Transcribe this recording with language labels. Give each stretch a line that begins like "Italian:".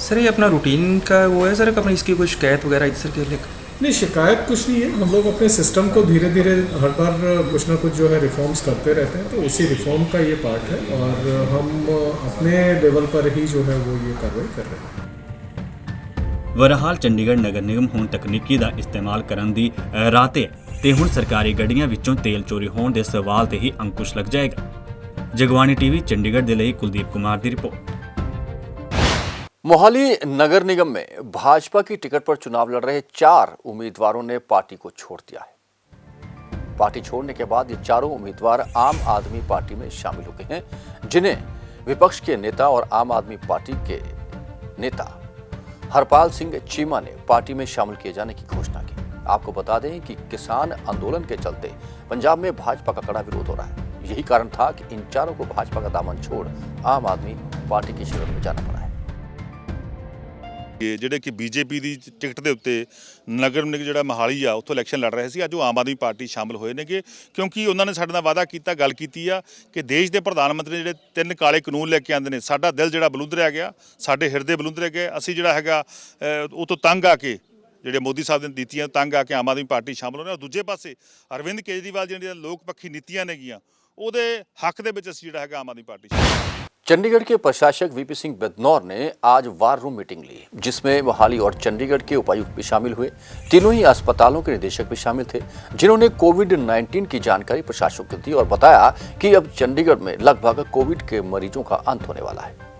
Hindi: Sir ये अपना routine का वो है सर, अपनी इसकी कोई शिकायत वगैरह इस तरह के? नहीं, शिकायत कुछ नहीं है। हम लोग अपने सिस्टम को धीरे धीरे हर बार कुछ ना कुछ जो है रिफॉर्म्स करते रहते हैं, तो उसी रिफॉर्म का ये पार्ट है और हम अपने लेवल पर ही जो है वो ये कार्रवाई कर रहे हैं।
Punjabi: ਬਹਰਹਾਲ ਚੰਡੀਗੜ੍ਹ ਨਗਰ ਨਿਗਮ ਹੁਣ ਤਕਨੀਕੀ ਦਾ ਇਸਤੇਮਾਲ ਕਰਨ ਦੀ ਰਾਹ ਤੇ ਹੈ ਤੇ ਹੁਣ ਸਰਕਾਰੀ ਗੱਡੀਆਂ ਵਿੱਚੋਂ ਤੇਲ ਚੋਰੀ ਹੋਣ ਦੇ ਸਵਾਲ ਤੇ ਹੀ ਅੰਕੁਸ਼ ਲੱਗ ਜਾਏਗਾ। ਜਗਬਾਣੀ ਟੀਵੀ ਚੰਡੀਗੜ੍ਹ ਦੇ ਲਈ ਕੁਲਦੀਪ ਕੁਮਾਰ ਦੀ ਰਿਪੋर्ट।
Hindi: मोहाली नगर निगम में भाजपा की टिकट पर चुनाव लड़ रहे 4 उम्मीदवारों ने पार्टी को छोड़ दिया है। पार्टी छोड़ने के बाद ये चारों उम्मीदवार आम आदमी पार्टी में शामिल हो गए हैं, जिन्हें विपक्ष के नेता और आम आदमी पार्टी के नेता हरपाल सिंह चीमा ने पार्टी में शामिल किए जाने की घोषणा की। आपको बता दें कि किसान आंदोलन के चलते पंजाब में भाजपा का कड़ा विरोध हो रहा है। यही कारण था कि इन चारों को भाजपा का दामन छोड़ आम आदमी पार्टी की शरण में जाना पड़ा है।
Punjabi: ਜਿਹੜੇ ਕਿ ਬੀਜੇਪੀ ਦੀ ਟਿਕਟ ਦੇ ਉੱਤੇ ਨਗਰ ਨਿਗਮ ਜਿਹੜਾ ਮੋਹਾਲੀ ਆ ਉੱਥੋਂ ਇਲੈਕਸ਼ਨ ਲੜ ਰਹੇ ਸੀ, ਅੱਜ ਉਹ ਆਮ ਆਦਮੀ ਪਾਰਟੀ ਸ਼ਾਮਲ ਹੋਏ ਨੇਗੇ, ਕਿਉਂਕਿ ਉਹਨਾਂ ਨੇ ਸਾਡੇ ਨਾਲ ਵਾਅਦਾ ਕੀਤਾ, ਗੱਲ ਕੀਤੀ ਆ ਕਿ ਦੇਸ਼ ਦੇ ਪ੍ਰਧਾਨ ਮੰਤਰੀ ਜਿਹੜੇ 3 ਕਾਲੇ ਕਾਨੂੰਨ ਲੈ ਕੇ ਆਉਂਦੇ ਨੇ, ਸਾਡਾ ਦਿਲ ਜਿਹੜਾ ਬਲੂੰਦਰਿਆ ਗਿਆ, ਸਾਡੇ ਹਿਰਦੇ ਬਲੂੰਦਰੇ ਗਏ। ਅਸੀਂ ਜਿਹੜਾ ਹੈਗਾ ਉਹ ਤੋਂ ਤੰਗ ਆ ਕੇ ਜਿਹੜੇ ਮੋਦੀ ਸਾਹਿਬ ਦੀਆਂ ਨੀਤੀਆਂ ਤੰਗ ਆ ਕੇ ਆਮ ਆਦਮੀ ਪਾਰਟੀ ਸ਼ਾਮਲ ਹੋਣੇ। ਦੂਜੇ ਪਾਸੇ ਅਰਵਿੰਦ ਕੇਜਰੀਵਾਲ ਜਿਹੜੀਆਂ ਲੋਕ ਪੱਖੀ ਨੀਤੀਆਂ ਨੇਗੀਆਂ ਉਹਦੇ ਹੱਕ ਦੇ ਵਿੱਚ ਅਸੀਂ ਜਿਹੜਾ ਹੈਗਾ ਆਮ ਆਦਮੀ ਪਾਰਟੀ
Hindi: चंडीगढ़ के प्रशासक वीपी सिंह बदनौर ने आज वार रूम मीटिंग ली, जिसमें मोहाली और चंडीगढ़ के उपायुक्त भी शामिल हुए। तीनों ही अस्पतालों के निदेशक भी शामिल थे, जिन्होंने कोविड-19 की जानकारी प्रशासक को दी और बताया कि अब चंडीगढ़ में लगभग कोविड के मरीजों का अंत होने वाला है।